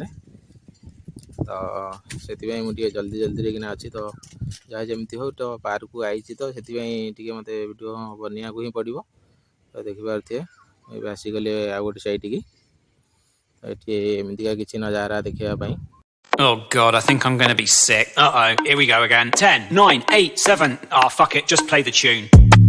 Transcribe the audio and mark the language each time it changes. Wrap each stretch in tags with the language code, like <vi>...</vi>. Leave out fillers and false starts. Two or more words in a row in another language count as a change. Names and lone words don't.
<or>ତ ସେଥିପାଇଁ ମୁଁ ଟିକେ ଜଲ୍ଦିରେ କିନା ଅଛି। ତ ଯାହା ଯେମିତି ହଉ ତ ପାର୍କକୁ ଆଇଛି, ତ ସେଥିପାଇଁ ଟିକେ ମୋତେ ଭିଡ଼ିଓ ବନେଇବାକୁ ହିଁ ପଡ଼ିବ। ତ ଦେଖିପାରୁଥିବେ ଏବେ ଆସିଗଲେ ଆଉ ଗୋଟେ ସାଇଡ଼କି। ଏଠି ଏମିତିକା କିଛି ନଜାରା ଦେଖିବା ପାଇଁ।</or> <en>Oh God, I think I'm going to be sick. Uh-oh, here we go again. 10, 9, 8, 7. Oh, fuck it, just play the tune.</en>